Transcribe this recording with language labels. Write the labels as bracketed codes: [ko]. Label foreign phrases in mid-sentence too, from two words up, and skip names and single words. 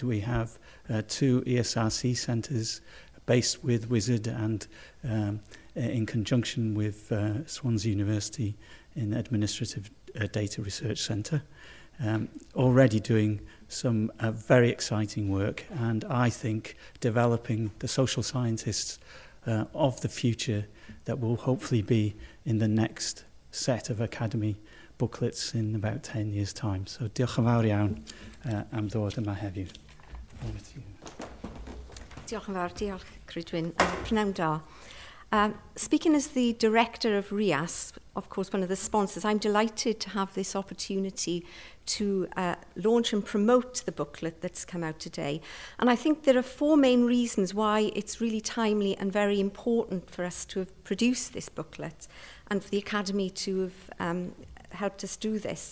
[en] We have 2 ESRC centres based with Wizard and in conjunction with Swansea University in Administrative Data Research Centre, already doing some very exciting work, and I think developing the social scientists of the future that will hopefully be in the next set of Academy booklets in about 10 years' time. [cy] So diolch yn fawr iawn am ddod yma heddiw. [en] Over to you. [cy] Diolch yn fawr, diolch Ceridwen. Prynawn da. [en] Speaking as the director of FAcSS, of course one of the sponsors, I'm delighted to have this opportunity to launch and promote the booklet that's come out today. And I think there are 4 main reasons why it's really timely and very important for us to have produced this booklet and for the Academy to have helped us do this.